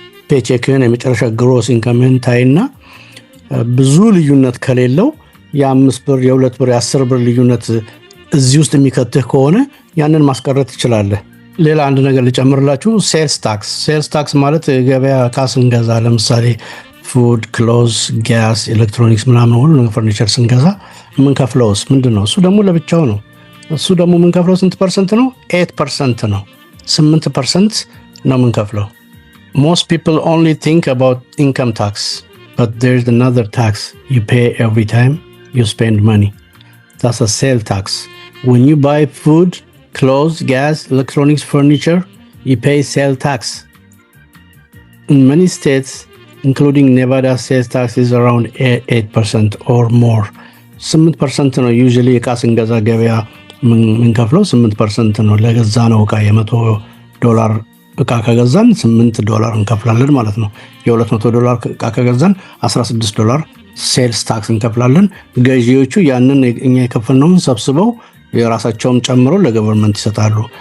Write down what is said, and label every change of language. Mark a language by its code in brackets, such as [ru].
[am] ፔቼክን የመጨረሻ ግሮስ ኢንካምን ታይና ብዙ ልዩነት ከሌለው የ5 ብር የ2 ብር የ10 ብር ልዩነት እዚህ ውስጥ የሚከትህ ከሆነ ያንን ማስቀረት ትችላለህ። ሌላ አንድ ነገር ልጨምርላችሁ። ሴልስ ታክስ ማለት ገበያ ዕቃ ስንገዛ ለምሳሌ ፉድ፣ ክሎዝ፣ ጋስ፣ ኤሌክትሮኒክስ ምናምን ሁሉ ፈርኒቸር ስንገዛ የምንከፍለውስ ምንድን ነው? እሱ ደግሞ ለብቻው ነው። እሱ ደግሞ የምንከፍለው ስንት ፐርሰንት ነው? 8% ነው። 8% ነው የምንከፍለው። [en] Most people only think about income tax, but there's another tax you pay every time you spend money. That's a sales tax. When you buy food, clothes, gas, electronics, furniture, you pay sales tax. In many states, including Nevada, sales tax is around 8% or more. [am] 8% ነው usually ዕቃ ስንገዛ ገበያ የምንከፍለው 8% ነው። ለገዛ ነው ዕቃ $100 ዕቃ ከገዛን $8 እንከፍላለን ማለት ነው። $200 ዕቃ ከገዛን $16 ሴልስ ታክስ እንከፍላለን። ገዢዎቹ ያንን እኛ የከፈልነውን ሰብስበው የራሳቸውም ጨምሮ ለገቨርንመንት ይሰጣሉ።